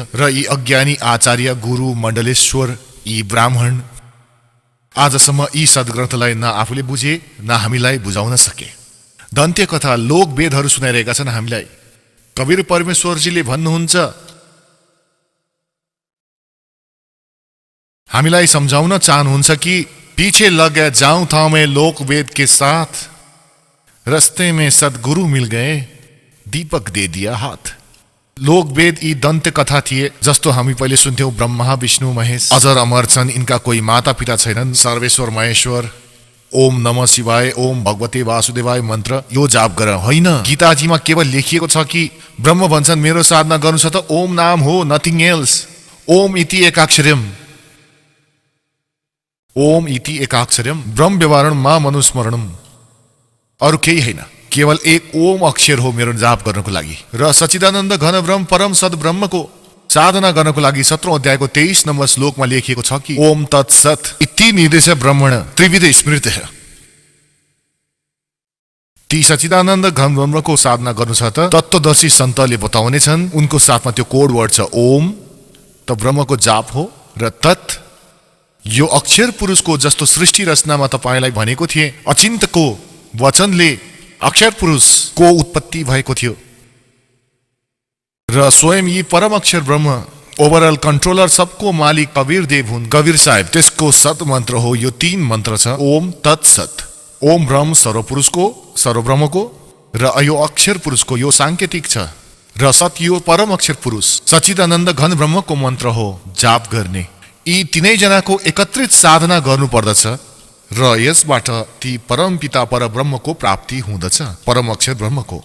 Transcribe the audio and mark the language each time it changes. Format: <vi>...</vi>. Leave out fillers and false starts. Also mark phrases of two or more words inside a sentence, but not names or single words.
<ne>र यी अज्ञानी आचार्य गुरु मण्डलेश्वर, यी ब्राह्मण आजसम्म यी सद्ग्रन्थलाई न आफूले बुझे न हामीलाई बुझाउन सके। दन्त्य कथा लोक वेदहरू सुनाइरहेका छन् हामीलाई। कबीर परमेश्वरजीले भन्नुहुन्छ, हामीलाई सम्झाउन चाहनुहुन्छ कि</ne> <hi>पीछे लग गए जाऊं था मैं लोक वेद के साथ, रस्ते में सदगुरु मिल गए, दीपक दे दिया हाथ।</hi> <ne>लोक वेद यी दन्त्य कथा थिए, जस्तो हामी पहिले सुन्थ्यौं, ब्रह्मा विष्णु महेश अजर अमर छन्, इनका कोही माता पिता छैनन्,</ne> <sa>सर्वेश्वर महेश्वर, ओम नमः शिवाय, ओम भगवते वासुदेवाय</sa> <ne>मन्त्र यो जाप गर। होइन, गीताजीमा केवल लेखिएको छ कि ब्रह्म भन्छन् मेरो साधना गर्नु छ त ओम नाम हो,</ne> <en>nothing else.</en> <sa>ओम इति एकाक्षरम, ओम इति एकाक्षरम ब्रह्म व्यवहारण मा मनुस्मरणम,</sa> <ne>अरू केही होइन, केवल एक ओम अक्षर हो मेरो जाप गर्नको लागि। र सच्चिदानन्द घन ब्रह्म परम सद ब्रह्मको साधना गर्नको लागि 17औं अध्यायको 23 नम्बर श्लोकमा लेखिएको छ कि</ne> <sa>ओम तत्सत इति निर्देश ब्रह्मण त्रिविध स्मृत।</sa> <ne>ती सच्चिदानन्द घन ब्रह्मको साधना गर्नु छ त तत्त्वदर्शी सन्तले बताउने छन्, उनको साथमा त्यो कोड वर्ड छ ओम, त ब्रह्मको जाप हो। र तत् यो अक्षर पुरुषको जस्तो सृष्टि रचनामा तपाईलाई भनेको थिए, अचिन्तको वचनले अक्षर पुरुषको उत्पत्ति भएको थियो। र स्वयं यी परम अक्षर ब्रह्म</ne> <en>overall controller,</en> <ne>सबको मालिक कबीर देव हुन्, कबीर साहेब, त्यसको सत मन्त्र हो। यो 3 मन्त्र छ,</ne> <sa>ओम तत्सत।</sa> <ne>ओम ब्रह्म सर्वपुरुषको, सर्वब्रह्मको, र यो अक्षर पुरुषको यो सांकेतिक छ। र सत यो परम अक्षर पुरुष सच्चिदानन्द घन ब्रह्मको मन्त्र हो जाप गर्ने। यी तीनै जनाको एकत्रित साधना गर्नु पर्दछ र यसबाट ती परम पिता पर ब्रह्मको प्राप्ति हुँदछ, परम अक्षर ब्रह्मको।</ne>